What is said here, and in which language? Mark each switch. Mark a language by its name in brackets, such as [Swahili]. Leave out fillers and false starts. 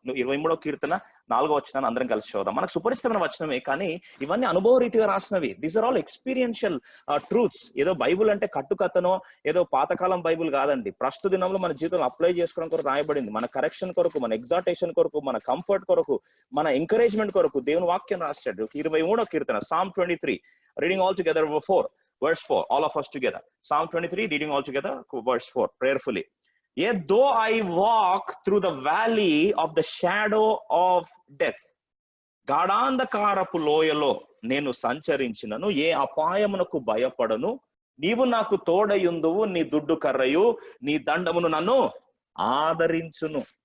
[Telugu] 23వ కీర్తన 4వ వచనాన్ని అందరం కలిసి చూద్దాం. మనకు సుపరిచితమైన వచనమే, కానీ ఇవన్నీ అనుభవ రీతిగా రాసినవి. [English] These are all experiential truths. [Telugu] ఏదో బైబుల్ అంటే కట్టుకథనో ఏదో పాతకాలం బైబుల్ కాదండి. ప్రస్తుత దినంలో మన జీవితంలో అప్లై చేసుకోవడం కొరకు రాయబడింది. మన కరెక్షన్ కొరకు, మన ఎగ్జార్టేషన్ కొరకు, మన కంఫర్ట్ కొరకు, మన ఎంకరేజ్మెంట్ కొరకు దేవుని వాక్యం రాశాడు. [English] 23వ కీర్తన, Psalm 23, reading all together verse 4, all of us together. Psalm 23, reading all together verse 4 prayerfully. Yet though I walk through the valley of the shadow of death, [Telugu] గాఢాంధకారపు లోయలో నేను సంచరించినను ఏ అపాయమునకు భయపడను, నీవు నాకు తోడయుందువు, నీ దుడ్డు కర్రయు నీ దండమును నన్ను ఆదరించును.